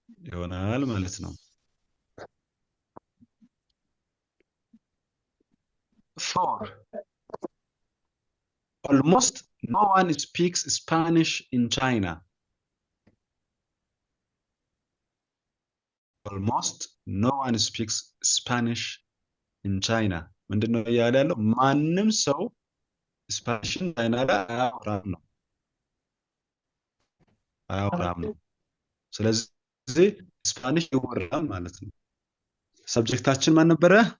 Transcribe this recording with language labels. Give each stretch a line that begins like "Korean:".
Amharic: ይሆናል ማለት ነው።
English: 4 almost no one speaks Spanish in China. almost no one speaks Spanish in China
Amharic: ምንድነው እያለ ያለው? ማንም ሰው ስፓኒሽን ቻይና ላይ አያወራም ነው። ስለዚህ ስፓኒሽ ይወራል ማለት ነው። ሰብጀክታችን ማን ነበረ?